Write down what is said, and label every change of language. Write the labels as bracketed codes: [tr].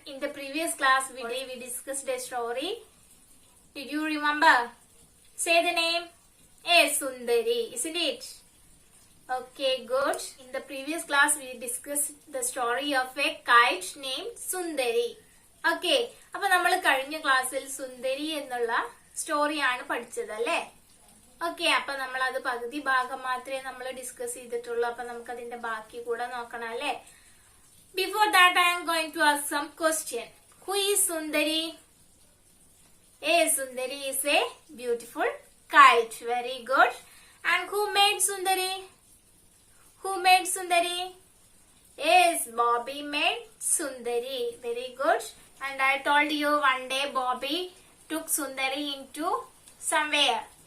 [en] In the previous class we discussed a story. Did you remember? Say the name. A Sundari, isn't it? Okay, good. In the previous class we discussed the story of a kite named Sundari. [ml] Okay, അപ്പൊ നമ്മൾ കഴിഞ്ഞ ക്ലാസ്സിൽ സുന്ദരി എന്നുള്ള സ്റ്റോറിയാണ് പഠിച്ചത് അല്ലേ? Okay, അപ്പൊ നമ്മൾ അത് പകുതി ഭാഗം മാത്രമേ നമ്മൾ ഡിസ്കസ് ചെയ്തിട്ടുള്ളൂ. അപ്പൊ നമുക്ക് അതിന്റെ ബാക്കി കൂടെ നോക്കണം അല്ലേ? [en] Before that I am going to ask some question. Who is Sundari? Sundari is a beautiful kite. Very good. And who made Sundari? Who made Sundari? Yes, Bobby made Sundari. Very good. And I told you one day Bobby took Sundari into somewhere.